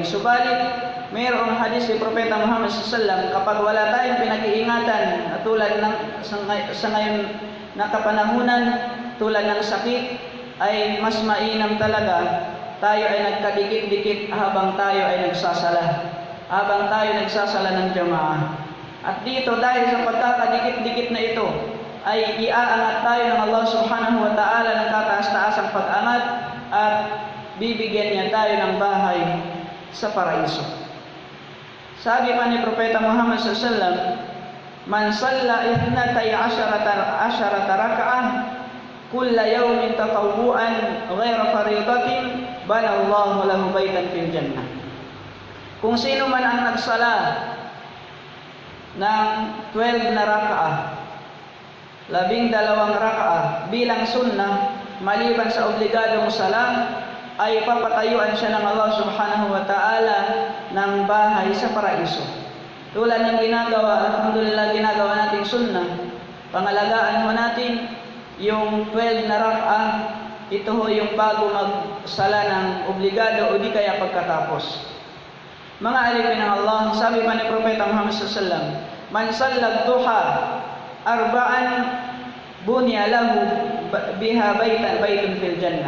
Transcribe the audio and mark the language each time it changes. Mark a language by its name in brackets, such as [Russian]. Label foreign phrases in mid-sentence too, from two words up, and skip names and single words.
[Filipino] Subalit mayroong hadis ni Propeta Muhammad SAW, kapag wala tayong pinag-iingatan at tulad ng sa ngayon na kapanahunan, tulad ng sakit, ay mas mainam talaga tayo ay nagkadikit-dikit habang tayo ay nagsasala ng jamaah. At dito, dahil sa pagkakadikit-dikit na ito, ay iaangat tayo ng Allah [Arabic] سبحانه وتعالى [Filipino] ng kataas-taasang pag-angat at bibigyan niya tayo ng bahay sa paraiso. Sabi pa ni Propeta Muhammad SAW, [Arabic] "من صلى 12 ركعة كل يوم تطوعا غير فريضة بنى الله له بيتا في الجنة." [Filipino] Kung sino man ang nagsala ng 12 na raka'ah, 12 raka'ah bilang sunnah maliban sa obligadong sala, ay papatayuan siya ng Allah [Arabic] سبحانه وتعالى [Filipino] ng bahay sa paraiso. Tulad ng alhamdulillah ginagawa nating sunnah, pangalagaan mo natin yung 12 na rak'ah, ito ho yung bago magsala ng obligado o di kaya pagkatapos. Mga alipin ng Allah, sabi pa ni Propeta Muhammad SAW, [Arabic] "من صلى الضحى أربعا بني له بها بيت في الجنة."